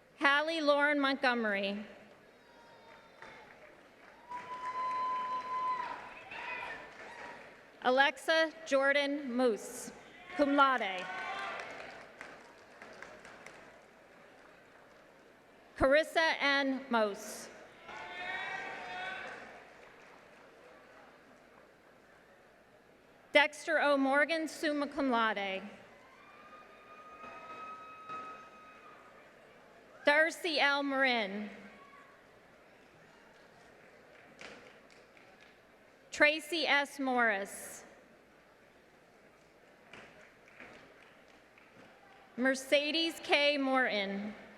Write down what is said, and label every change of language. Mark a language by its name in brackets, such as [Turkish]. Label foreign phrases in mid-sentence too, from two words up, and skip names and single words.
[English] Hallie Lauren Montgomery. Alexa Jordan Moose, [Latin] cum laude. [English] Carissa N. Mose. Dexter O. [Latin] Morgan, summa cum laude. [English] Darcy L. Marin. Tracy S. Morris. Mercedes K. Morton.